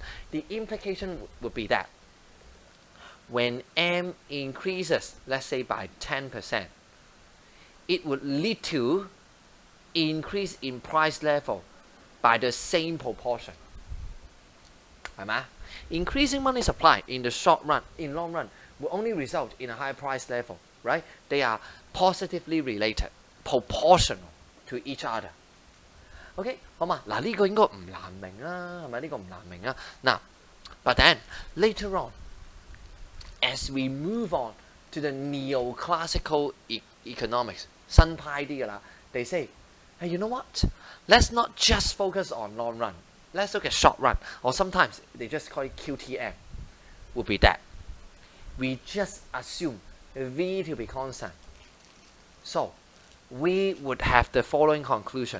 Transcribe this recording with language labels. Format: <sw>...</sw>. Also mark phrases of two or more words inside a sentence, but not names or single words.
<en>The implication would be that when M increases, let's say by 10%, it would lead to increase in price level by the same proportion.</en> <yue>係咪？</yue> <en>Increasing money supply in the short run, in long run, will only result in a higher price level, right? They are positively related, proportional to each other.</en> <yue>OK， 好嘛？嗱，呢個應該唔難明啊，係咪？呢個唔難明啊。嗱</yue> <en>，but then later on, as we move on to the neoclassical economics,</en> <yue>新派啲㗎啦</yue> <en>they say, hey, you know what? Let's not just focus on long run. Let's look at short run, or sometimes they just call it QTM. Would be that we just assume V to be constant. So we would have the following conclusion.</en>